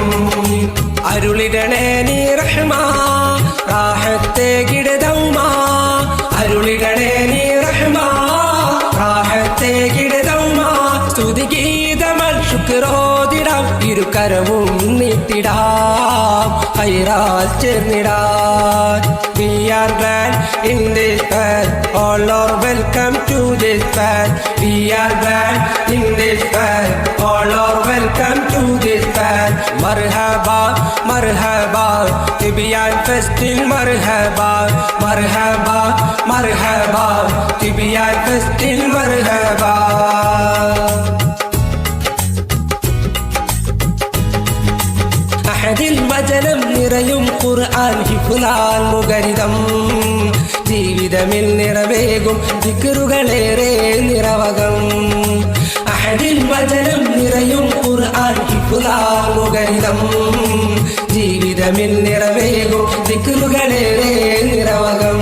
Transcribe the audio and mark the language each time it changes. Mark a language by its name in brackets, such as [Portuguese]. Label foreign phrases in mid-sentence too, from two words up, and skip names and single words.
[Malayalam] അരുളിടണേ നീ റഹ്മാ റാഹത്തെ ഗിടദൗമാ അരുളിടണേ നീ റഹ്മാ റാഹത്തെ ഗിടദൗമാ സ്തുതിഗീതമൽ ശുക്രോതിടാം ഇരുകരവും നീട്ടിടാം ഹൈറാൽ ചേർന്നിടാം. [English] We are glad in this band, all are welcome to this band. We are glad in this band, all are welcome to this band. [Arabic] مرحبا مرحبا Tibian Festin مرحبا مرحبا مرحبا Tibian Festin مرحبا. [Malayalam] അഹദിൽ വചനം നിറയും ഖുർആൻ ഹിഫ്ലാൽ മുഖരിതം ജീവിതമിൽ നിറവേകും ദിക്റുകളേറെ നിറവകം. അഹദിൽ വചനം നിറയും ഖുർആൻ ഹിഫ്ലാൽ മുഖരിതം ജീവിതമിൽ നിറവേകും ദിക്റുകളേറെ നിറവകം.